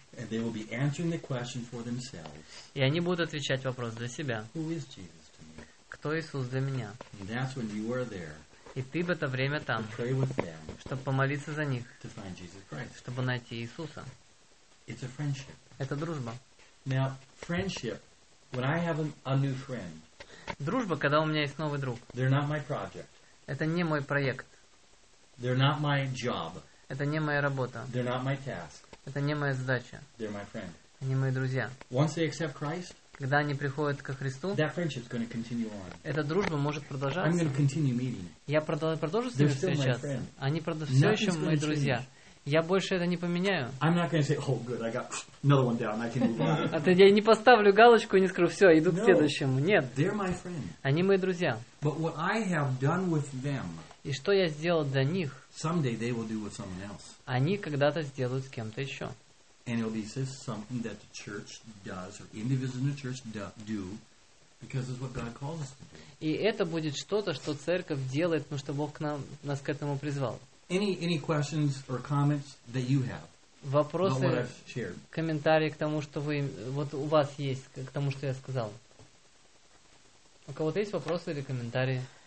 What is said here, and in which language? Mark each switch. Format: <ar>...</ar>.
<en>And they will be answering the question for themselves.</en> <ru>И они будут отвечать вопрос для себя.</ru> <en>Who is Jesus to me?</en> <ru>Кто Иисус для меня?</ru> <en>And that's when you are there.</en> <ru>И ты в это время там.</ru> <en>To pray with them.</en> <ru>Чтобы помолиться за них.</ru> <en>To find Jesus Christ.</en> <ru>Чтобы найти Иисуса.</ru> <en>It's a friendship.</en> <ru>Это дружба.</ru> <en>Now, friendship, when I have a new friend.</en> <ru>Дружба, когда у меня есть новый друг.</ru> <en>They're not my project.</en> <ru>Это не мой проект.</ru> <en>They're not my job.</en> <ru>Это не моя работа.</ru> <en>They're not my task.</en> <ru>Это не моя задача.</ru> <en>They're my friend.</en> <ru>Они мои друзья.</ru> <en>Once they accept Christ,</en> <ru>когда они приходят ко Христу,</ru> <en>that friendship's going to continue on.</en> <ru>Эта дружба может продолжаться.</ru> <en>I'm going to continue meeting.</en> <ru>Я продолжу с ними встречаться. Они все еще мои друзья. Я больше это не поменяю.</ru> <en>I'm not going to say, oh, good, I got another one down, I can move on.</en> <ru>А то я не поставлю галочку и не скажу, все, иду к следующему. Нет.</ru> <en>They're my friend.</en> <ru>Они мои друзья.</ru> <en>But what I have done with them,</en> <ru>и что я сделал для них,</ru> <en>someday they will do with someone else.</en> <ru>Они когда-то сделают с кем-то еще.</ru> <en>And it'll be something that the church does, or individuals in the church do, because it's what God calls us to do.</en> <ru>И это будет что-то, что церковь делает, потому что Бог нас к этому призвал.</ru> <en>Any questions or comments that you have?</en> <ru>Вопросы, комментарии к тому, что вы вот у вас есть, к тому, что я сказал. У кого-то есть вопросы или комментарии?</ru>